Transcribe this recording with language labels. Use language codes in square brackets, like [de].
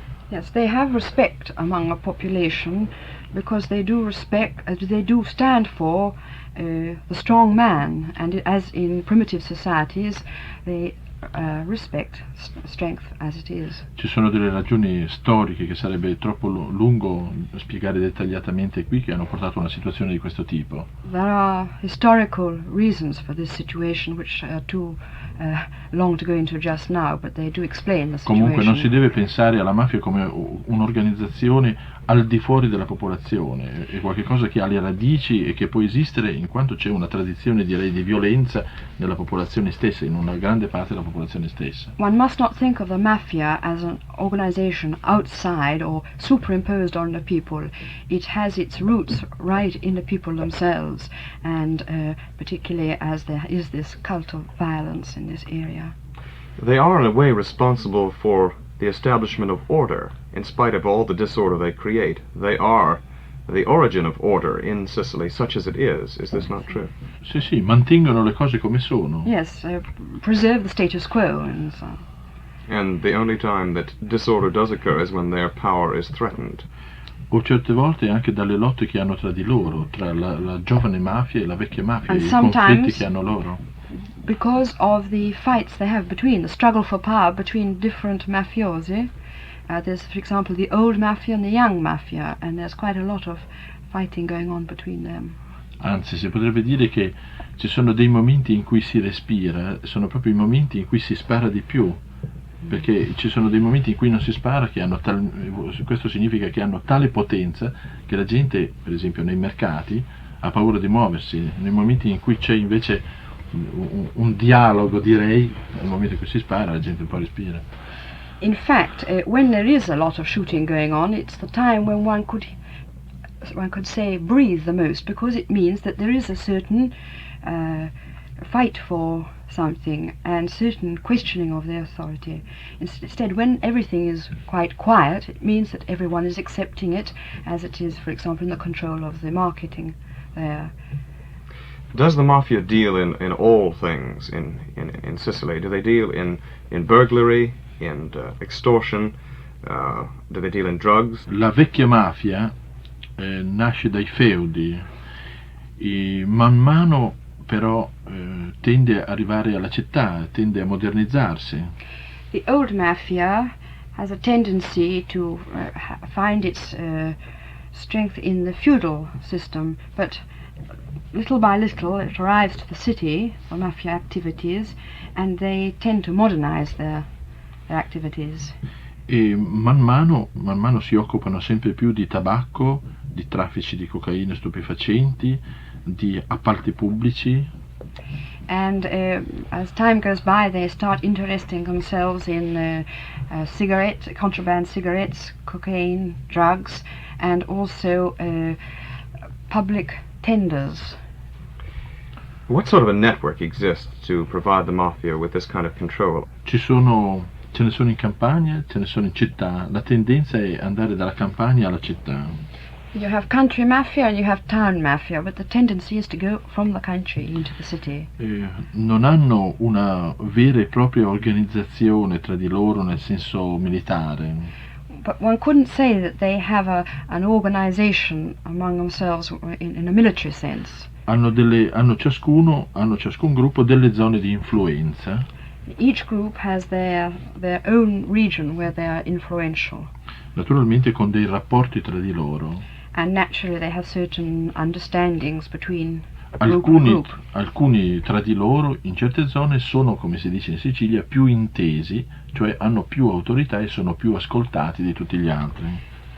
[en] Yes, they have respect among a population because they do respect, they do stand for the strong man, and as in primitive societies they respect strength as it is. [it] Ci sono delle ragioni storiche che sarebbe troppo lungo spiegare dettagliatamente qui, che hanno portato a una situazione di questo tipo. [en] There are historical reasons for this situation which are too long to go into just now, but they do explain the situation. [it] Comunque non si deve pensare alla mafia come un'organizzazione al di fuori della popolazione, è qualcosa che ha le radici e che può esistere in quanto c'è una tradizione, direi, di violenza nella popolazione stessa, in una grande parte della popolazione stessa. [en] One must not think of the mafia as an organization outside or superimposed on the people. It has its roots right in the people themselves, and particularly as there is this cult of violence in this area. They are in a way responsible for the establishment of order. In spite of all the disorder they create, they are the origin of order in Sicily, such as it is. Is this not true? [it] Sì, mantengono le cose come sono. [en] Yes, preserve the status quo and so on. And the only time that disorder does occur is when their power is threatened. [it] O certe volte anche dalle lotte che hanno tra di loro, tra la giovane mafia e la vecchia mafia, [en] And [it] i conflitti [en] sometimes [it] che hanno loro. [en] because of the fights they have between, the struggle for power between different mafiosi. There's, for example, the old mafia and the young mafia, and there's quite a lot of fighting going on between them. [it] Anzi, si potrebbe dire che ci sono dei momenti in cui si respira, sono proprio i momenti in cui si spara di più, perché ci sono dei momenti in cui non si spara, che hanno questo significa che hanno tale potenza che la gente, per esempio nei mercati, ha paura di muoversi. Nei momenti in cui c'è invece un dialogo, direi, nel momento in cui si spara la gente un po' respira. [en] In fact, when there is a lot of shooting going on, it's the time when one could say breathe the most, because it means that there is a certain fight for something and certain questioning of the authority. Instead, when everything is quite quiet, it means that everyone is accepting it as it is, for example, in the control of the marketing there. Does the mafia deal in all things in Sicily? Do they deal in burglary, in extortion? Do they deal in drugs? [it] La vecchia mafia nasce dai feudi e man mano però tende a arrivare alla città, tende a modernizzarsi. [en] The old mafia has a tendency to find its strength in the feudal system, but little by little it arrives to the city, the mafia activities, and they tend to modernize their activities. [it] E man mano si occupano sempre più di tabacco, di traffici di cocaina e stupefacenti, di appalti pubblici. [en] And as time goes by, they start interesting themselves in contraband cigarettes, cocaine, drugs, and also public tenders. What sort of a network exists to provide the mafia with this kind of control? [it] Ce ne sono in campagna, ce ne sono in città. La tendenza è andare dalla campagna alla città. [en] You have country mafia and you have town mafia, but the tendency is to go from the country into the city. [it] Non hanno una vera e propria organizzazione tra di loro nel senso militare. [en] But one couldn't say that they have an organization among themselves in a military sense. [it] Hanno ciascun gruppo delle zone di influenza. [en] Each group has their own region where they are influential. [it] Naturalmente con dei rapporti tra di loro. [en] And naturally they have certain understandings between group. [it] Alcuni tra di loro in certe zone sono, come si dice in Sicilia, più intesi, cioè hanno più autorità e sono più ascoltati di tutti gli altri.